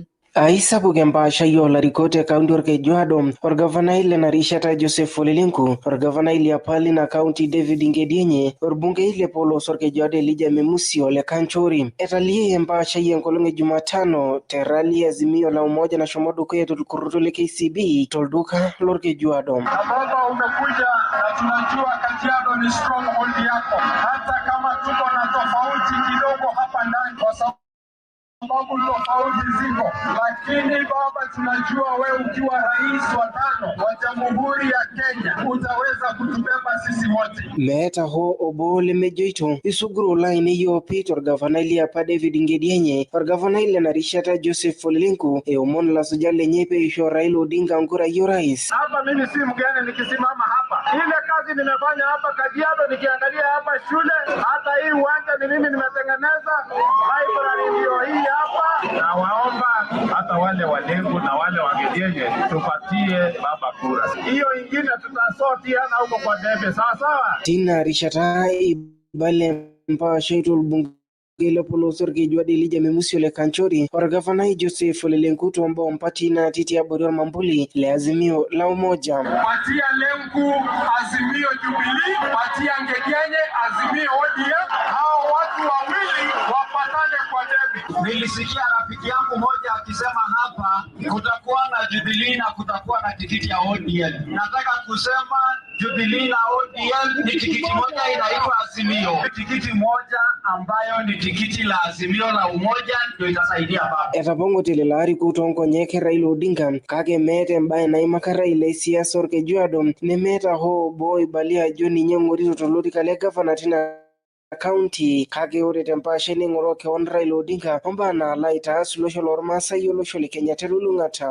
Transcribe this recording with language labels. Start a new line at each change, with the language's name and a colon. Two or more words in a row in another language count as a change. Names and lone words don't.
Masai: Aisapuk empaashai olarikok te kaunti orkejuado orgavanai lena rishata Joseph Ole Lenku orgavanai liapa lina kaunti David Nkedienye orbungei le Polos orkejuado Elijah Memusi Ole Kanchori etalie empaashai enkolong e Jumatano te rally Azimio la Umoja nashomo dukuya tulkurutu le KCB tolduka lorkejuado.
Swahili: Baba umekuja na tunajua Kajiado ni stronghold yako hata kama tuko na tofauti kidogo hapa ndani kwa sababu tofauti ziko, lakini baba tunajua wewe ukiwa rais wa 5 wa Jamhuri ya Kenya utaweza kutubeba sisi wote.
Masai: Meeta ho obole mejoito isuguru line yo Peter gavana liapa David Nkedienye gavana ile na rishata Joseph Ole Lenku omon la sujale nyepe isho Raila Odinga ngura yo rais.
Swahili: Hapa mimi si mgeni nikisimama hapa. Ile kazi nimefanya hapa Kajiado nikiangalia hapa shule hata hii uwanja ni mimi nimetengeneza library ndio hii hapa na waomba hata wale walengu na wale Wakedienye tupatie baba kura. Hiyo ingine tutasotiana huko kwa debe sawa.
Masai: Tina rishata ibale mpashaitu bunge Gelo Polos orkejuado Elijah Memusi Ole Kanchori orgavanai Joseph Ole Lenku
Swahili: tuomba mpati na titi ya
Masai: Borio Mambuli le Azimio la Umoja.
Swahili: Patia Lenku Azimio Jubilee, patia Nkedienye Azimio ODM, hao watu wawili wapatane kwa debe. Nilisikia rafiki yangu moja akisema hapa kutakuwa na Jubilee na kutakuwa na tikiti ya ODM. Nataka kusema Jubilee na ODM ni tikiti moja inaitwa Azimio. Tikiti moja ambayo ni tikiti la Azimio la Umoja ndio itasaidia baba.
Masai: Etapong'ote larikok toonkonyek Raila Odinga kake meeta embaye naimaka Raila esiasa orkejuado nemeeta hoo obo oibalia ajo ninye eng'orito tolorika le gavana tina County kake ore tempaashe neing'oroo keon Raila Odinga ombaa naalo aitaas olosho lormaasai olosho le Kenya telulung'ata.